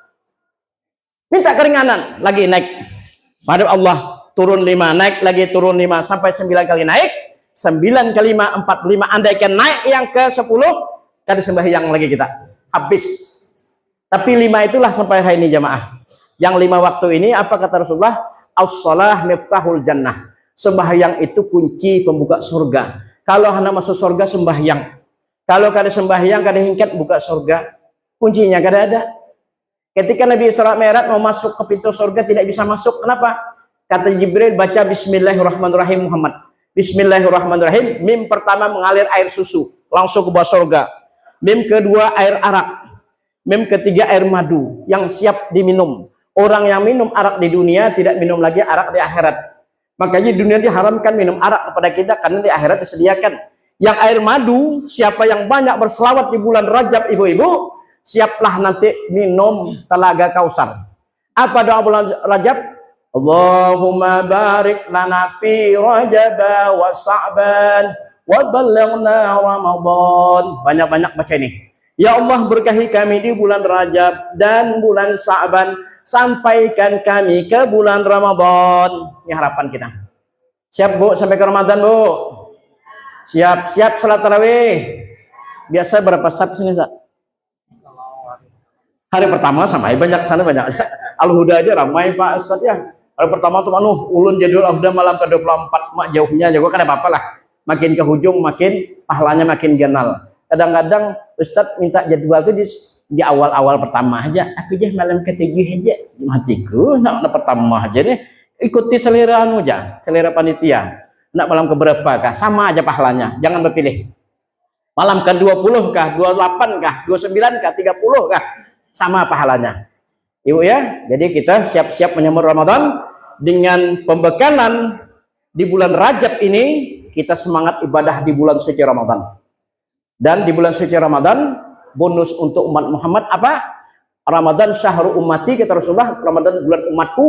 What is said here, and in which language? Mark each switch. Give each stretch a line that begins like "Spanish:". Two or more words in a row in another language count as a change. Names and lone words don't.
Indonesian: Minta keringanan, lagi naik. Padahal Allah turun 5, naik lagi turun 5 sampai 9 kali naik. 9 kali 5 45. Andaikan naik yang ke-10, kada sembahyang lagi kita. Habis. Tapi 5 itulah sampai hari ini jamaah. Yang 5 waktu ini apa kata Rasulullah?
Arabic: الصلاة مفتاح الجنة.
Indonesian: Sembahyang itu kunci pembuka surga. Kalau hendak masuk surga sembahyang.
Banjar: Kalau kada sembahyang, kada hingkat buka surga.
Indonesian: Kuncinya kada ada. Ketika Nabi Isra Mi'raj mau masuk ke pintu surga tidak bisa masuk. Kenapa? Kata Jibril, baca Bismillahirrahmanirrahim Muhammad. Bismillahirrahmanirrahim. Mim pertama mengalir air susu, langsung ke bawah surga. Mim kedua air arak. Mim ketiga air madu yang siap diminum. Orang yang minum arak di dunia tidak minum lagi arak di akhirat. Makanya di dunia diharamkan minum arak kepada kita karena di akhirat disediakan. Yang air madu, siapa yang banyak berselawat di bulan Rajab ibu-ibu, siaplah nanti minum telaga Kausar. Apa doa bulan Rajab?
Arabic: اللهم بارك لنا في رجب وشعبان وبلغنا رمضان.
Indonesian: Banyak-banyak baca ini. Ya Allah, berkahi kami di bulan Rajab dan bulan Sa'ban, sampaikan kami ke bulan Ramadan. Ini harapan kita. Siap Bu sampai ke Ramadan Bu? Siap salat tarawih. Biasa berapa sab sini Sa? Hari pertama sama banyak sana banyak. Al-Huda aja ramai Pak Ustaz ya.
Banjar: Hari pertama tuh ulun jadul Al-Huda malam ke-24 mak jauhnya juga kan apa-apa lah.
Indonesian: Makin ke hujung makin pahalanya makin ganal. Kadang-kadang Ustaz minta jadwal tuh di awal-awal pertama aja. Aku aja malam ke-7 aja. Matiku nak pertama aja deh. Ikuti selera anu aja, selera panitia. Nak malam keberapa kah? Sama aja pahalanya. Jangan berpilih. Malam ke-20 kah? 28 kah? 29 kah? 30 kah? Sama pahalanya. Ibu ya. Jadi kita siap-siap menyambut Ramadan dengan pembekalan di bulan Rajab ini. Kita semangat ibadah di bulan suci Ramadan. Dan di bulan suci Ramadan, bonus untuk umat Muhammad apa?
Arabic: رمضان شهر أمتي,
Indonesian: kata Rasulullah, Ramadan bulan umatku.